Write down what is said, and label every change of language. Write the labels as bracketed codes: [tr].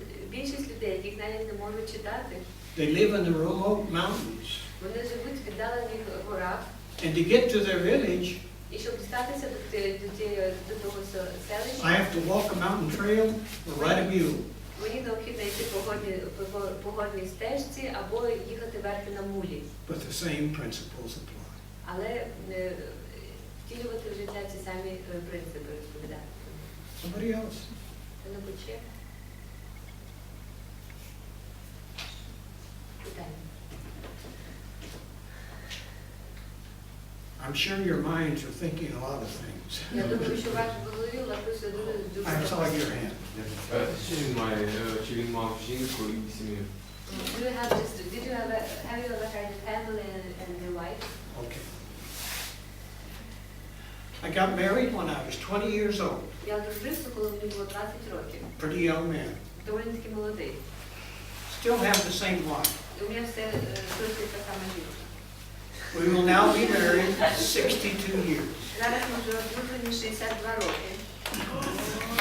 [uk] Більшість людей, яких навіть не можуть читати. [en] They live in the remote mountains. [uk] Вони живуть в віддалених горах. [en] And to get to their village, [uk] І щоб дістатися до того селища, [en] I have to walk a mountain trail or ride a mule. [uk] мені необхідно йти по горній стежці або їхати верхи на мулі. [en] But the same principles apply. [uk] Але втілювати в життя ці самі принципи розповідати. [en] Somebody else? [uk] Хто-небудь ще? Питання. [en] I'm sure your minds are thinking a lot of things. [uk] Я думаю, що ваш голові у вас просто дуже [en] I saw your hand. [uk] Чи він мав жінку і сім'ю? [en] Did you have you ever had a family and your wife? Okay. I got married when I was 20 years old. [uk] Я одружився, коли мені було 20 років. [en] Pretty young man. [uk] Доволі таки молодий. [en] Still have the same wife. [uk] І у мене все точно та сама жінка. [en] We will now be married 62 years. [uk] Зараз ми вже одружені 62 роки.